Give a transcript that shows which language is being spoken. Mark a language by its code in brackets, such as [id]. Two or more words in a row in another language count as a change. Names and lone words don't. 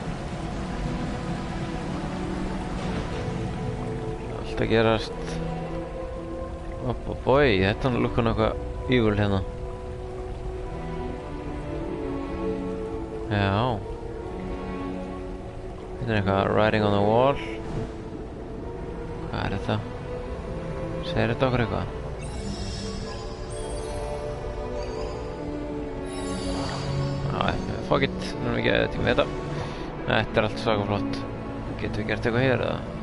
[is] Allt að gerast. Bói, þetta er lukkun eitthvað evil hérna. Já. Þetta er eitthvað [en] writing on the wall. [is] Hvað er þetta? Segir þetta okkur eitthvað? [en] Fuck it, [is] nú erum við ekki að tíma þetta. Þetta er allt svaka flott. Getum við gert eitthvað hér eða?